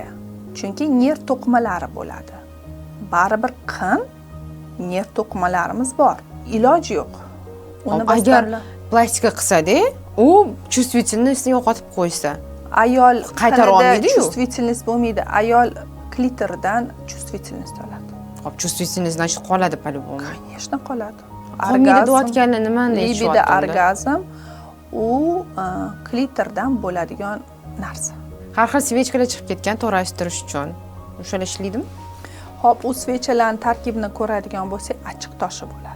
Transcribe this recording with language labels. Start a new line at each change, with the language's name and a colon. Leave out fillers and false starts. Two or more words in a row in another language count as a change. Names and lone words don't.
Uzbek: Chunki nerv to'qimalari bo'ladi. Baribir qin, nerv to'qimalarimiz bor. Iloji yo'q. Uni agar plastika qilsa-da, u чувствительностьni yo'qotib qo'ysa, ayol Qaytara olmaydi-yu. чувствительность bo'lmaydi. Ayol klitoridan чувствительность oladi.
Russian: Hop, чувствительность значит qoladi по-любому. Конечно,
Uzbek: qoladi. Qolmaydi deyotgani nimani Libido orgazm u klitordan bo'ladigan narsa. Har xil svechkalar chiqib ketgan to'g'rishtirish uchun. O'shalar ishlaydimi? Hop, u svechalarning tarkibini ko'radigan bo'lsak, achchiq toshi bo'ladi.